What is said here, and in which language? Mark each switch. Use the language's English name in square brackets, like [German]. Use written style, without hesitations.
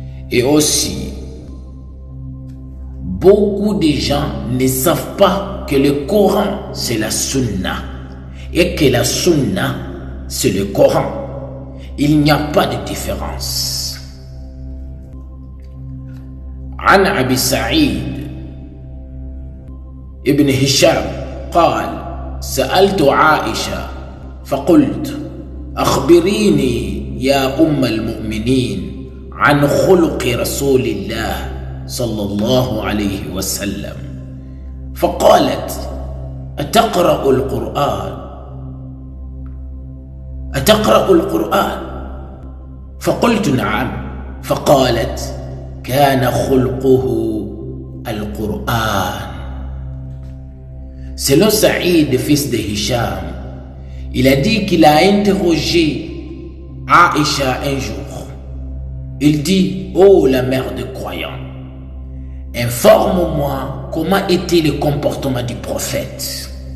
[French] Et aussi, beaucoup de gens ne savent pas que le Coran c'est la sunna et que la sunna c'est le Coran. Il n'y a pas de différence. [Arabic] عن أبي سعيد ابن هشام قال سألت عائشة فقلت أخبريني يا أم المؤمنين عن خلق رسول الله صلى الله عليه وسلم فقالت أتقرأ القرآن فقلت نعم فقالت كان خلقه القرآن. [French] Selon Saïd, fils de Hisham, il a dit qu'il a interrogé Aïcha un jour. Il dit, ô la mère de croyants, informe-moi comment était le comportement du prophète.